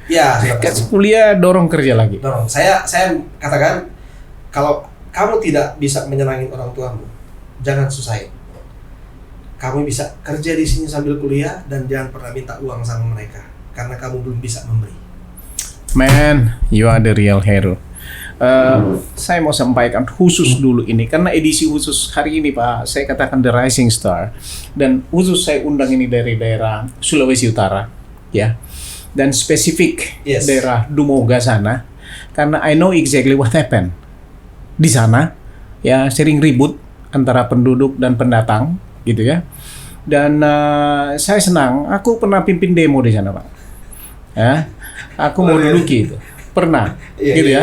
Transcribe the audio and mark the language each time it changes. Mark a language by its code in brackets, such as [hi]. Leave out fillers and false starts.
[id] Ya, sudah pasti. Kasih kuliah, dorong kerja lagi. Dorong. Saya katakan kalau kamu tidak bisa menyenangin orang tuamu, jangan susahin. Kamu bisa kerja di sini sambil kuliah dan jangan pernah minta uang sama mereka karena kamu belum bisa memberi. [en] Man, you are the real hero. [id] Saya mau sampaikan khusus dulu ini karena edisi khusus hari ini Pak, saya katakan The Rising Star, dan khusus saya undang ini dari daerah Sulawesi Utara ya, dan spesifik [en] Yes. [id] daerah Dumoga sana karena [en] I know exactly what happened [id] di sana ya, sering ribut antara penduduk dan pendatang gitu ya, dan saya senang aku pernah pimpin demo di sana Pak ya, aku mau duduki itu pernah gitu ya.